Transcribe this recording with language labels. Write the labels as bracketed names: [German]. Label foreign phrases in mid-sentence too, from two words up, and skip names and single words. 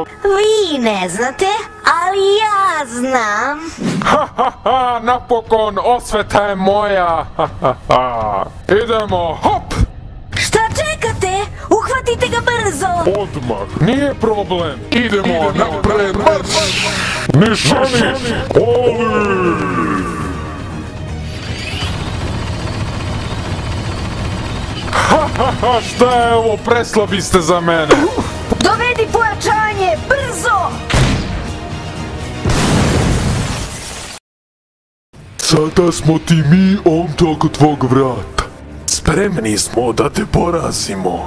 [Serbian] Vi ne znate, ali ja znam. Ha ha ha, napokon osveta je moja. Ha ha ha. Idemo, hop! Šta čekate? Uhvatite ga brzo! Odmah, nije problem. Idemo napred, marš! Nišani, oli! Ha ha ha, šta je ovo, preslabi ste za mene. Dovedi pojačanje, brzo! Sada smo ti mi, omča oko tvog vrata. Spremni smo da te porazimo.